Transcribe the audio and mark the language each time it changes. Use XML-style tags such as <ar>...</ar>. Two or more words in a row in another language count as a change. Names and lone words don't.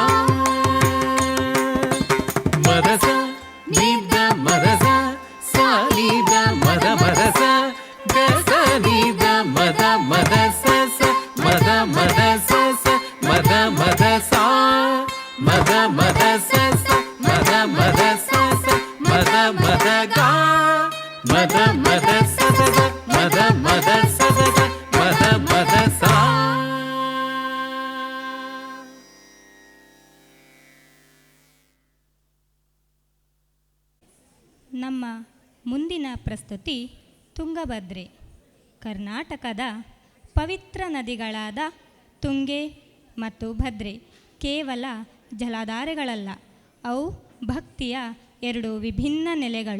<kn>ಮ ದ ಸ ನಿ ದ ಮ ದ ಸ ಸ ನಿ ದ ಮ ದ ಮ ದ ಸ ಗ ಸ ನಿ ದ ಮ ದ ಮ ದ ಸ ಸ ಮ ದ ಮ ದ ಸ ಸ ಮ ದ ಮ ದ ಸ ಮ ದ ಮ ದ ಸ ಸ ಮ ದ ಮ ದ ಸ ಸ ಮ ದ ಮ ದ ಗ ಮ ದ ಮ ದ ಸ ಸ ಸ ಮ ದ ಮ ದ ಸ ಸ ಸ ಮ ದ ಮ ದ ಸ. ನಮ್ಮ ಮುಂದಿನ ಪ್ರಸ್ತುತಿ ತುಂಗಭದ್ರೆ. ಕರ್ನಾಟಕದ ಪವಿತ್ರ ನದಿಗಳಾದ ತುಂಗೆ ಮತ್ತು ಭದ್ರೆ ಕೇವಲ ಜಲಧಾರೆಗಳಲ್ಲ, ಅವು ಭಕ್ತಿಯ ಎರಡು ವಿಭಿನ್ನ ನೆಲೆಗಳು.</kn>